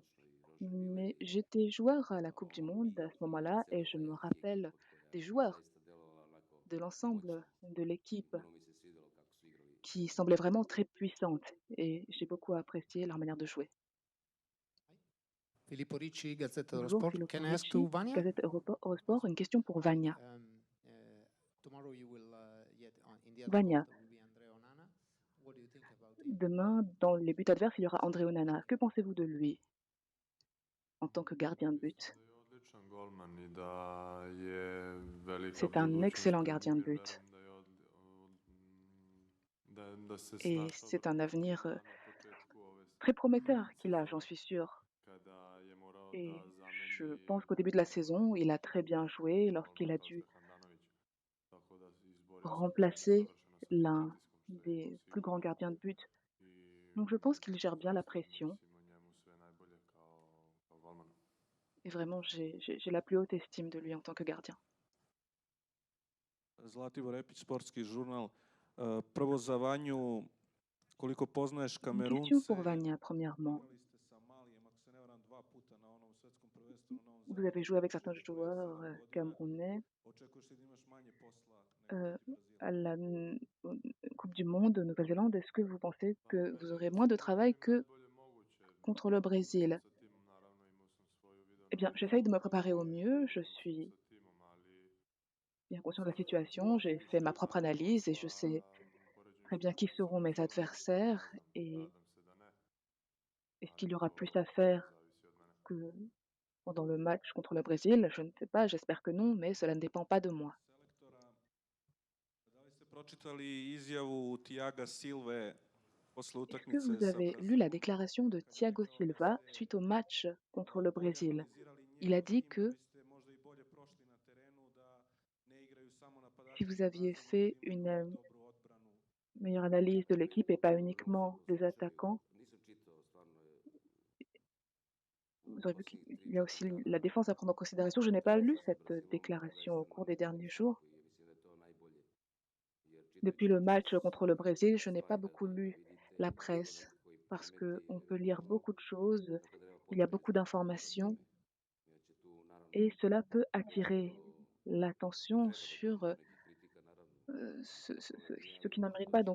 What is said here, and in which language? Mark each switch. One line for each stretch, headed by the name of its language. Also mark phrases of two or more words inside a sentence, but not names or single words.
French: Mais j'étais joueur à la Coupe du Monde à ce moment-là et je me rappelle des joueurs, de l'ensemble de l'équipe qui semblait vraiment très puissante et j'ai beaucoup apprécié leur manière de jouer. Filippo Ricci, Gazzetta dello Bonjour, Sport. Filippo
English: Can I ask Ricci, to Vania?
French: Gazette Eurosport, une question pour Vania.
English: Tomorrow you will in the Vania, will be Andrea Onana. What do you think about
French: demain, dans les buts adverses, il y aura André Onana. Que pensez-vous de lui en tant que gardien de but? C'est un excellent gardien de but. Et c'est un avenir très prometteur qu'il a, j'en suis sûre. Et Je pense qu'au début de la saison, il a très bien joué lorsqu'il a dû remplacer l'un des plus grands gardiens de but. Donc je pense qu'il gère bien la pression et vraiment j'ai la plus haute estime de lui en tant que gardien.
Serbian: Zlatibor Repić, sportski žurnal. Prvo za Vanju, koliko poznaješ
French: Une question
Serbian: Kamerunce,
French: pour Vania, premièrement.
Serbian: igrali ste sa Malijem, ako se ne varam, 2 puta na onom svetskom prvenstvu na Novom
French: Vous avez
Serbian: Zelandu
French: joué avec certains
Serbian: početku
French: joueurs
Serbian: prvenstva ove godine.
French: camerounais
Serbian: Očekuješ li da imaš manje posla nego protiv Brazila?
French: à la Coupe du Monde Nouvelle-Zélande. Est-ce que vous pensez que vous aurez moins de travail que contre le Brésil? Eh bien, j'essaye de me préparer au mieux. Je suis bien conscient de la situation. J'ai fait ma propre analyse et je sais très bien qui seront mes adversaires et est-ce qu'il y aura plus à faire que pendant le match contre le Brésil? Je ne sais pas, j'espère que non, mais cela ne dépend pas de moi.
Serbian: Selektora, da li ste pročitali izjavu Thiaga Silve posle
French: Est-ce que
Serbian: utakmice
French: vous
Serbian: sa
French: avez lu la
Serbian: Brazilom?
French: déclaration de Thiago Silva suite au match contre le Brésil? Il a dit que
Serbian: Biste možda i bolje prošli na terenu, da ne igraju samo
French: si
Serbian: napadači
French: vous
Serbian: zbog
French: aviez
Serbian: razloga da
French: fait
Serbian: imaju
French: une
Serbian: vrlo dobru odbranu.
French: meilleure analyse de l'équipe et pas uniquement des attaquants, vous aurez vu qu'il y a aussi la défense à prendre en considération. Je n'ai pas lu cette déclaration au cours des derniers jours. Depuis le match contre le Brésil, je n'ai pas beaucoup lu la presse parce qu'on peut lire beaucoup de choses, il y a beaucoup d'informations et cela peut attirer l'attention sur ce qui n'en mérite pas.